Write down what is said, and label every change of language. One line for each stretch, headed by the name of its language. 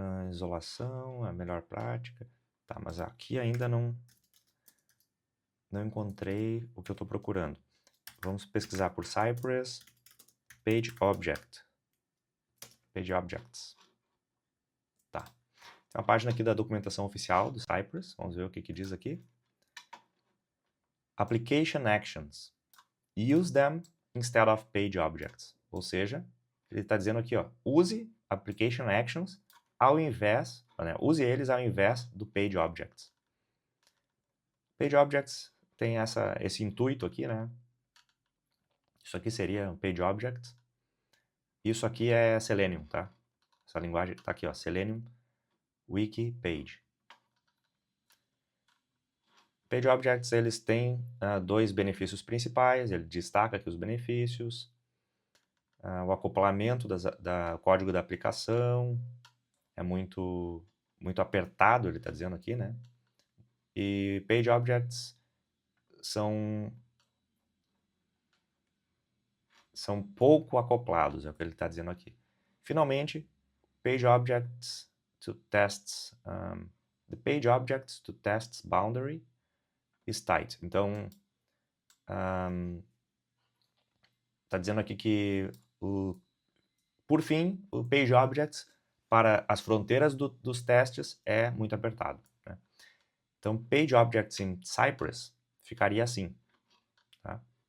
Portuguese: Isolação, a melhor prática. Tá, mas aqui ainda não encontrei o que eu estou procurando. Vamos pesquisar por Cypress Page Object. Page Objects. Tá. Tem uma página aqui da documentação oficial do Cypress. Vamos ver o que diz aqui. Application Actions.
English: Use them instead of Page Objects.
Portuguese: Ou seja, ele está dizendo aqui, ó, use Application Actions ao invés, né, use eles ao invés do Page Objects. Page Objects tem esse intuito aqui, né? Isso aqui seria um Page Object. Isso aqui é Selenium, tá? Essa linguagem tá aqui, ó, Selenium Wiki Page. Page Objects, eles têm dois benefícios principais, ele destaca aqui os benefícios, o acoplamento da código da aplicação, é muito apertado, ele está dizendo aqui, né? E Page Objects são pouco acoplados, é o que ele está dizendo aqui. Finalmente,
English: Page Objects to Tests, the Page Objects to Tests boundary is tight.
Portuguese: Então, está dizendo aqui que, por fim, o Page Objects para as fronteiras dos testes é muito apertado, né? Então, Page Objects em Cypress ficaria assim, tá?